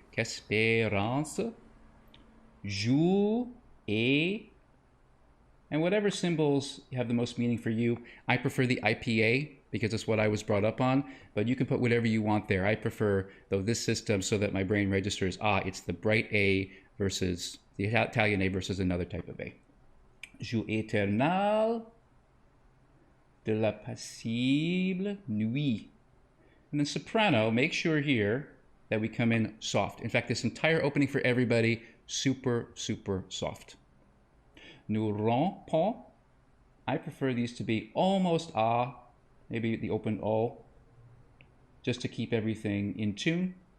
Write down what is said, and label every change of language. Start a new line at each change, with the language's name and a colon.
French: Qu'espérance. Joue, et,
English: and whatever symbols have the most meaning for you. I prefer the IPA because it's what I was brought up on, but you can put whatever you want there. I prefer, though, this system so that my brain registers, it's the bright A versus the Italian A versus another type of A.
French: Jour éternel de la paisible nuit.
English: And then soprano, make sure here that we come in soft. In fact, this entire opening for everybody, super soft.
French: Nous rompons.
English: I prefer these to be almost A, maybe the open O, just to keep everything in tune.